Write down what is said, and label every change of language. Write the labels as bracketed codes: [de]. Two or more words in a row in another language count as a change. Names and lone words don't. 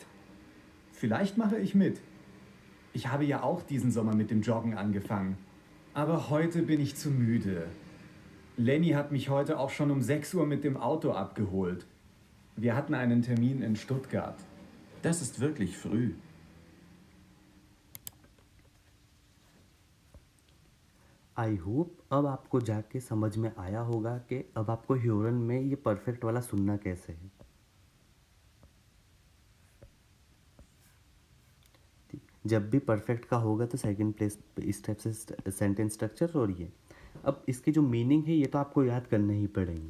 [de] Vielleicht mache ich mit. Ich habe ja auch diesen Sommer mit dem Joggen angefangen. Aber heute bin ich zu müde. Lenny hat mich heute auch schon um 6 Uhr mit dem Auto abgeholt. Wir hatten einen Termin in Stuttgart. Das ist wirklich früh. [en] I hope [hi] अब आपको जाके समझ में आया होगा कि अब आपको ह्योरन में ये परफेक्ट वाला सुनना कैसे है। ठीक, जब भी परफेक्ट का होगा तो [en] second place [hi] पे इस टाइप से [en] sentence structure [hi] और ये अब इसकी जो मीनिंग है ये तो आपको याद करने ही पड़ेंगे।